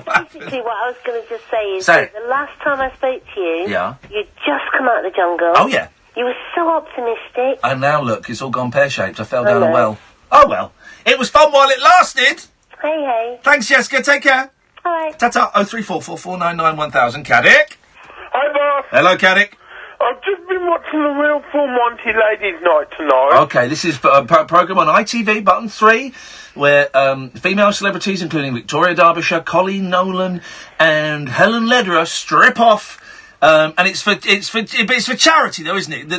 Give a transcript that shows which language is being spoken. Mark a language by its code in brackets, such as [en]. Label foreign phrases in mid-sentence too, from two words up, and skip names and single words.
[en] Basically, what I was going to just say is Say that the last time I spoke to you, Yeah. you'd just come out of the jungle. Oh, yeah. You were so optimistic. And now, look, it's all gone pear-shaped. I fell down a well. Oh, well. It was fun while it lasted. Hey. Thanks, Jessica. Take care. All right. Ta-ta. 03444991,000. Caddick. Hi, boss. Hello, Caddick. I've just been watching the Real Full Monty Ladies Night tonight. Okay, this is a programme on ITV, button 3, where female celebrities, including Victoria Derbyshire, Colleen Nolan, and Helen Lederer, strip off. And it's for charity, though, isn't it?